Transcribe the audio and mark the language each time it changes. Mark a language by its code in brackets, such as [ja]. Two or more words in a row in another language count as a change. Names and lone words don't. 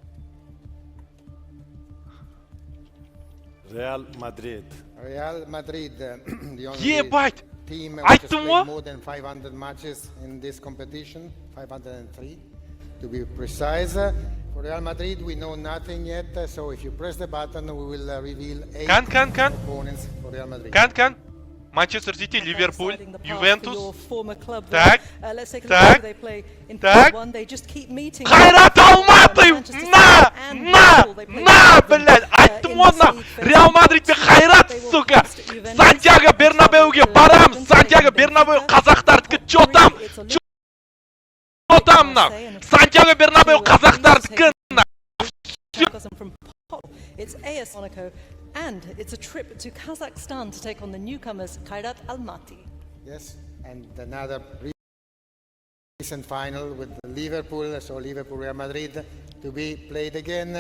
[en] Real Madrid, the only [ru] Ебать! [en] team which has played more than 500 matches in this competition, 503 to be precise. For Real Madrid, we know nothing yet, so if you press the button, we will reveal 8 opponents for Real Madrid. Can. [ru] Манчестер Сити, Ливерпуль, Ювентус. [kk] Так. Қайрат Алматы! [ru] На, блядь! [kk] Айттым оны! Реал Мадрид пен Қайрат, сука! Сантьяго Бернабеуге барамыз! Сантьяго Бернабеу қазақтардікі чотам! Сантьяго Бернабеу қазақтардікі! [en] It's AS Monaco, and it's a trip to Kazakhstan to take on the newcomers Қайрат Алматы. Yes, and another recent final with Liverpool, so Liverpool Real Madrid to be played again.